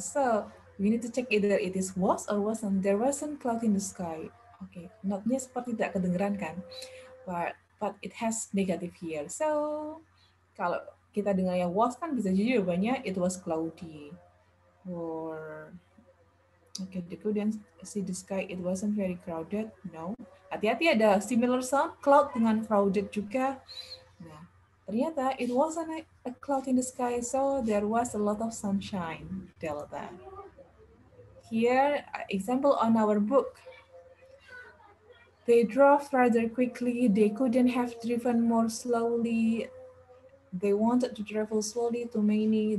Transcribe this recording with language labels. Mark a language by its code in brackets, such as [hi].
[en] So, we need to check either it is was or wasn't. There wasn't cloud in the sky. [id] Okay, not-nya seperti tidak kedengeran kan? [en] But it has negative here. [id] So, kalau kita dengar yang was kan bisa jadi jawabannya [en] it was cloudy. Or okay, they couldn't see the sky. It wasn't very crowded. No. [id] Hati-hati ada similar sound, cloud dengan crowded juga. [en] Nah, ternyata it wasn't a cloud in the sky, so there was a lot of sunshine. Delta. Here, example on our book. They drove rather quickly. They couldn't have driven more slowly. They wanted to travel slowly to Maine.